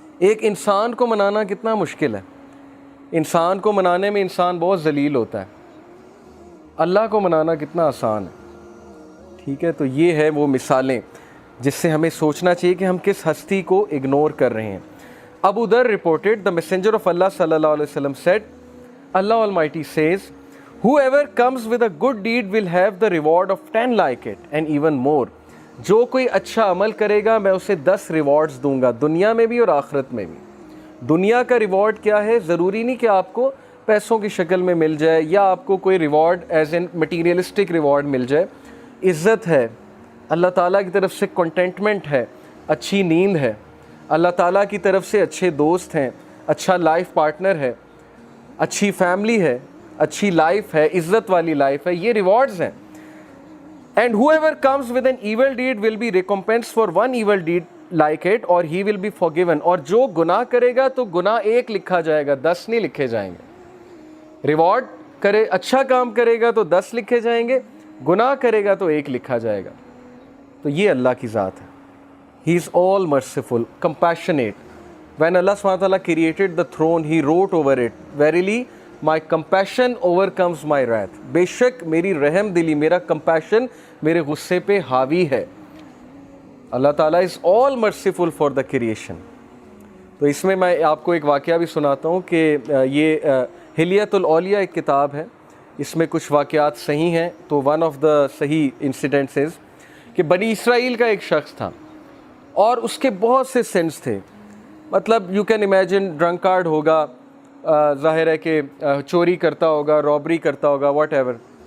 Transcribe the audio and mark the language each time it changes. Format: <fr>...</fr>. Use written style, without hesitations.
<hi>एक इंसान को मनाना कितना मुश्किल है. इंसान को मनाने में इंसान बहुत जलील होता है, अल्लाह को मनाना कितना आसान है. ठीक है, तो ये है वो मिसालें जिससे हमें सोचना चाहिए कि हम किस हस्ती को इग्नोर कर रहे हैं.</hi> <en>Abu Dharr reported, the messenger of Allah सल्लल्लाहु अलैहि वसल्लम said, Allah Almighty says, whoever comes with a good deed will have the reward of 10 like it and even more.</en> <hi>जो कोई अच्छा अमल करेगा मैं उसे 10 रिवॉर्ड्स दूंगा, दुनिया में भी और आखिरत में भी. दुनिया का रिवॉर्ड क्या है? ज़रूरी नहीं कि आपको पैसों की शक्ल में मिल जाए या आपको कोई reward</hi> <en>as an materialistic reward</en> <hi>मिल जाए. इज़्ज़त है, अल्लाह ताला की तरफ से कंटेंटमेंट है, अच्छी नींद है, अल्लाह ताला की तरफ से अच्छे दोस्त हैं, अच्छा लाइफ पार्टनर है, अच्छी फैमिली है, अच्छी लाइफ है, इज़्ज़त वाली लाइफ है. ये रिवॉर्ड्स हैं.</hi> <en>And whoever comes with an evil deed will be recompensed for one evil deed like it or he will be forgiven.</en> <hi>और जो गुनाह करेगा तो गुनाह एक लिखा जाएगा, 10 नहीं लिखे जाएंगे. रिवॉर्ड करे, अच्छा काम करेगा तो 10 लिखे जाएंगे, गुनाह करेगा तो 1 लिखा जाएगा. तो ये अल्लाह की ज़ात है.</hi> <en>He is all merciful, compassionate. When Allah subhanahu wa ta'ala created the throne, He wrote over it, Verily, my compassion overcomes my wrath.</en> <hi>बेशक मेरी रहम दिली, मेरा compassion मेरे गुस्से पे हावी है.</hi> <en>Allah Ta'ala is all merciful for the creation.</en> <hi>तो इसमें मैं आपको एक वाक़या भी सुनाता हूँ कि ये हिलियतुल औलिया एक किताब है, इसमें कुछ वाक़यात सही हैं. तो</hi> <en>one of the सही incidents is</en> <hi>कि बनी इसराइल का एक शख्स था और उसके बहुत से सिंस थे. मतलब</hi> <en>you can imagine,</en> <hi>ड्रंकार्ड होगा, ज़ाहिर है कि चोरी करता होगा, रॉबरी करता होगा,</hi> <en>Whatever.</en>